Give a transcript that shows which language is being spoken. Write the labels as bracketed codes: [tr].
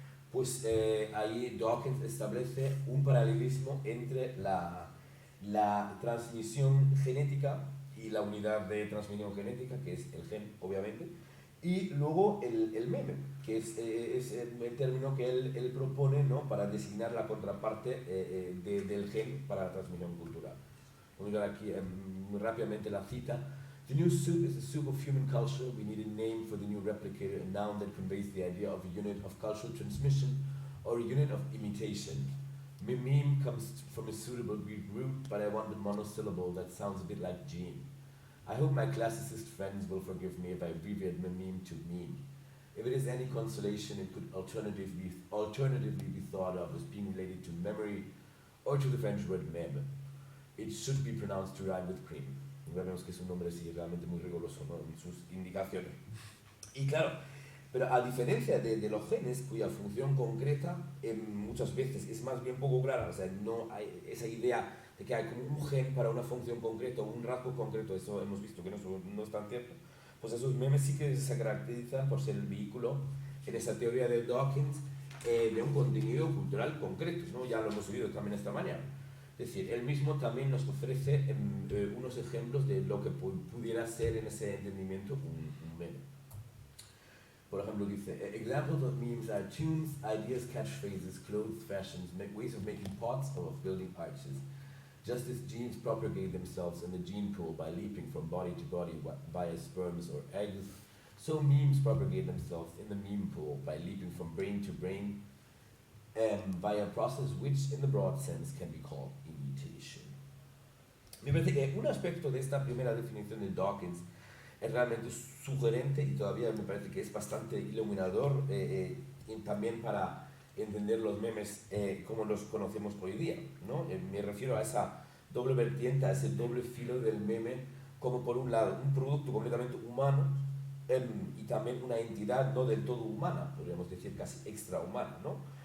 [es] Pues ahí Dawkins establece un paralelismo entre la transmisión genética y la unidad de transmisión genética, que es el gen, obviamente, y luego el meme, que es el término que él propone, ¿no? Para designar la contraparte del gen para la transmisión cultural. Vamos a ver aquí muy rápidamente la cita. [en] The new soup is the soup of human culture. We need a name for the new replicator, a noun that conveys the idea of a unit of cultural transmission or a unit of imitation. Meme comes from a suitable Greek root, but I want a monosyllable that sounds a bit like gene. I hope my classicist friends will forgive me if I abbreviate the meme to meme. If it is any consolation, it could alternatively be thought of as being related to memory or to the French word meme. It should be pronounced to rhyme with cream. [es] Vemos que es un nombre sí, realmente muy riguroso, ¿no?, en sus indicaciones. Y claro, pero a diferencia de los genes, cuya función concreta muchas veces es más bien poco clara, o sea, no hay esa idea de que hay como un gen para una función concreta o un rasgo concreto, eso hemos visto que no es tan cierto, pues esos memes sí que se caracterizan por ser el vehículo en esa teoría de Dawkins de un contenido cultural concreto, ¿no? Ya lo hemos oído también esta mañana. Es decir, él mismo también nos ofrece unos ejemplos de lo que pudiera ser en ese entendimiento un meme. Por ejemplo, dice, [en] examples of memes are tunes, ideas, catchphrases, clothes, fashions, ways of making pots or of building arches. Just as genes propagate themselves in the gene pool by leaping from body to body via sperms or eggs, so memes propagate themselves in the meme pool by leaping from brain to brain via a process which, in the broad sense, can be called imitation. [es] Me parece que un aspecto de esta primera definición de Dawkins es realmente sugerente y todavía me parece que es bastante iluminador y también para entender los memes como los conocemos hoy día, ¿no? Me refiero a esa doble vertiente, a ese doble filo del meme, como por un lado un producto completamente humano y también una entidad no del todo humana, podríamos decir casi extrahumana, ¿no?